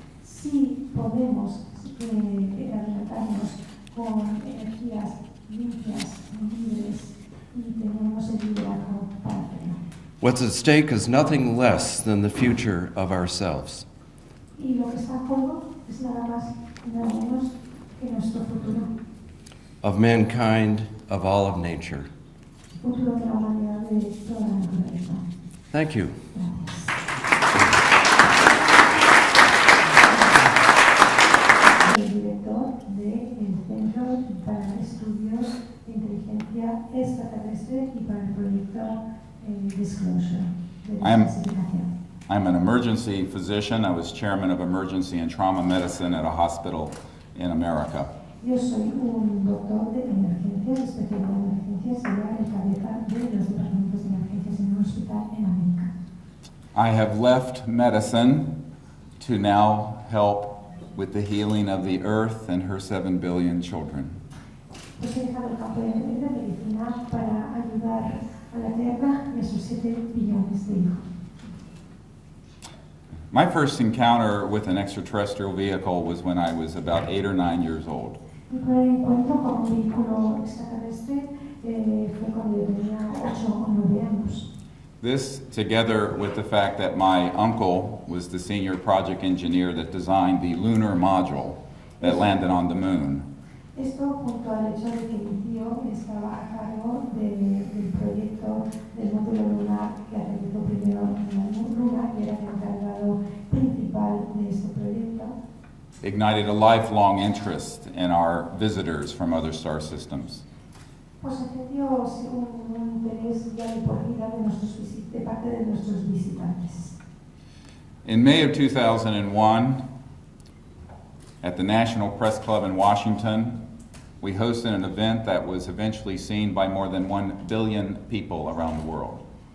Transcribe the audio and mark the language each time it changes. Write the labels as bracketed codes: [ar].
[es] Si podemos alimentarnos con energías limpias, libres y tenemos el liderazgo para hacerlo. [en] what's at stake is nothing less than the future of ourselves. [es] Y lo que está en juego es nada más y nada menos que nuestro futuro, [en] Of mankind, of all of nature. [es] futuro de la humanidad, de toda la naturaleza. [en] Thank you. [es] El director del Centro para Estudios de Inteligencia Extraterrestre y para el proyecto Disclosure de desclasificación. [en] I'm an emergency physician. I was chairman of emergency and trauma medicine at a hospital in America. [es] Yo soy un doctor de emergencias, especialista en emergencias, y era el cabeza de los departamentos de emergencias en un hospital en América. [en] I have left medicine to now help with the healing of the earth and her 7 billion children. [es] Pues he dejado el campo de medicina para ayudar a la Tierra y a sus 7 billones de hijos. [en] My first encounter with an extraterrestrial vehicle was when I was about 8 or 9 years old. [es] Mi primer encuentro con un vehículo extraterrestre fue cuando yo tenía 8 o 9 años. [en] This, together with the fact that my uncle was the senior project engineer that designed the lunar module that landed on the moon, [es] Esto junto al hecho de que mi tío estaba a cargo del proyecto del módulo lunar que aterrizó primero en la Luna y era el encargado principal de este proyecto, [en] ignited a lifelong interest in our visitors from other star systems. [es] pues encendió un interés ya de por vida de parte de nuestros visitantes. [en] In May of 2001, at the National Press Club in Washington, we hosted an event that was eventually seen by more than 1 billion people around the world.